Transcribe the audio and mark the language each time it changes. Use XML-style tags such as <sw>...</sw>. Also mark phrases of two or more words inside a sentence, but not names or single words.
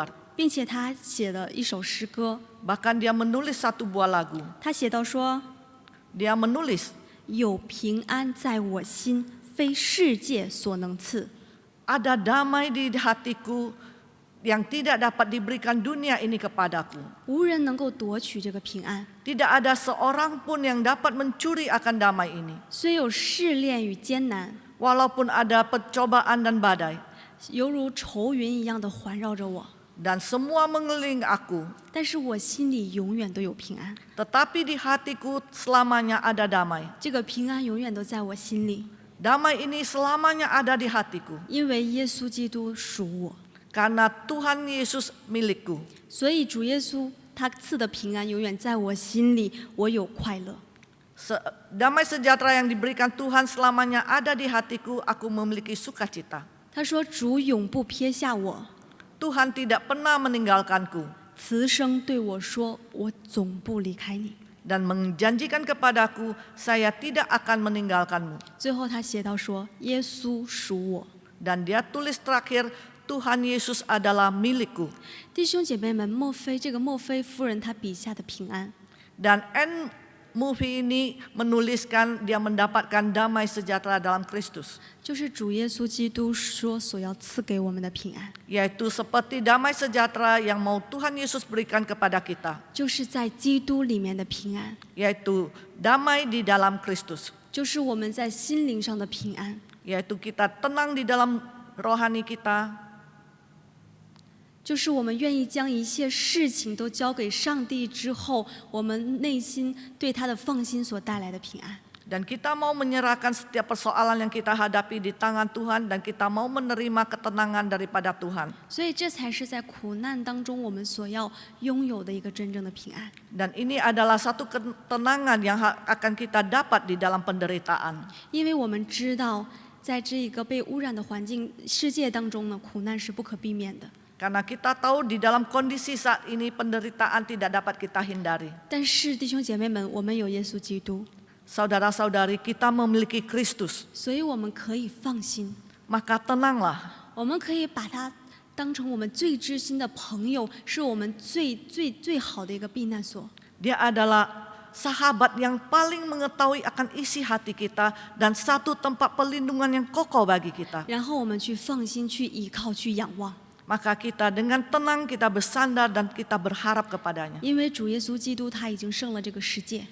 <zh>并且她写了一首诗歌，</zh> <id>Bahkan dia menulis satu buah lagu.</id> <zh>她写到说：</zh> <id>Dia menulis,</id> <zh>有平安在我心，非世界所能赐。</zh> <id>ada damai di hatiku yang tidak dapat diberikan dunia ini kepadaku.</id> <zh>无人能够夺取这个平安，</zh> <id>Tidak ada seorang pun yang dapat mencuri akan damai ini.</id> <zh>虽有试炼与艰难，</zh> <id>Walaupun ada pencobaan dan badai.</id> <zh>犹如愁云一样的环绕着我，</zh> <id>Dan semua mengelilingi aku.</id> <zh>但是我心里永远都有平安。</zh> <id>Tetapi di hatiku selamanya ada damai.</id> <zh>这个平安永远都在我心里，</zh> <id>Damai ini selamanya ada di hatiku.</id> <zh>因为耶稣基督属我，</zh> <id>Karena Tuhan Yesus milikku.</id> <zh>所以主耶稣他赐的平安永远在我心里，我有快乐。</zh> <id>Damai sejahtera yang diberikan Tuhan selamanya ada di hatiku, aku memiliki sukacita.</id> <zh>他说：“主永不撇下我。”</zh> <id>Tuhan tidak pernah meninggalkanku.</id> <zh>慈声对我说：“我总不离开你。”</zh> <id>Dan menjanjikan kepadaku, saya tidak akan meninggalkanmu.</id> <zh>最后他写到说：“耶稣属我。”</zh> <id>Dan dia tulis terakhir, Tuhan Yesus adalah milikku.</id> <zh>弟兄姐妹们，这个墨菲夫人她笔下的平安，</zh> <id>Dan Anne movie ini menuliskan dia mendapatkan damai sejahtera dalam Kristus.</id> <zh>就是主耶稣基督说所要赐给我们的平安，</zh> <id>Yaitu seperti damai sejahtera yang mau Tuhan Yesus berikan kepada kita.</id> <zh>就是在基督里面的平安，</zh> <id>Yaitu damai di dalam Kristus.</id> <zh>就是我们在心灵上的平安，</zh> <id>Yaitu kita tenang di dalam rohani kita.</id> <zh>就是我们愿意将一切事情都交给上帝之后，我们内心对他的放心所带来的平安。</zh> <id>Dan kita mau menyerahkan setiap persoalan yang kita hadapi di tangan Tuhan. Dan kita mau menerima ketenangan daripada Tuhan.</id> <zh>所以这才是在苦难当中我们所要拥有的一个真正的平安。</zh> <id>Dan ini adalah satu ketenangan yang akan kita dapat di dalam penderitaan.</id> <zh>因为我们知道，在这一个被污染的环境世界当中呢，苦难是不可避免的。</zh> <id>Karena kita tahu di dalam kondisi saat ini penderitaan tidak dapat kita hindari.</id> <zh>但是弟兄姐妹们，我们有耶稣基督，</zh> <id>Saudara-saudari, kita memiliki Kristus.</id> <zh>所以我们可以放心，</zh> <id>Maka tenanglah.</id> <zh>我们可以把他当成我们最知心的朋友，是我们最好的一个避难所。</zh> <id>Dia adalah sahabat yang paling mengetahui akan isi hati kita. Dan satu tempat perlindungan yang kokoh bagi kita.</id> <zh>然后我们去放心，去依靠，去仰望。</zh> <id>Maka kita dengan tenang kita bersandar dan kita berharap kepadanya.</id> <zh>因为主耶稣基督他已经胜了这个世界，</zh>